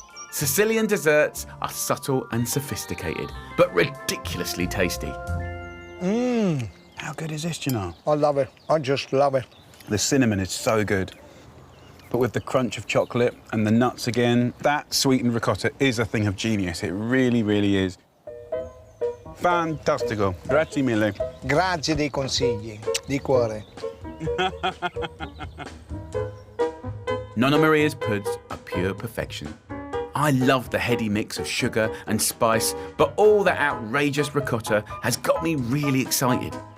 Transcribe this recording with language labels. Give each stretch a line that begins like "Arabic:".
English: Sicilian desserts are subtle and sophisticated, but ridiculously tasty. How good is this, Gennaro? I love it. I just love it. The cinnamon is so good. But with the crunch of chocolate and the nuts again, that sweetened ricotta is a thing of genius. It really, really is.
Italian: Fantastico. Grazie mille. Grazie dei consigli, di cuore. Nonna Maria's puds are pure perfection. I love the heady mix of sugar and spice, but all that outrageous ricotta has got me really excited.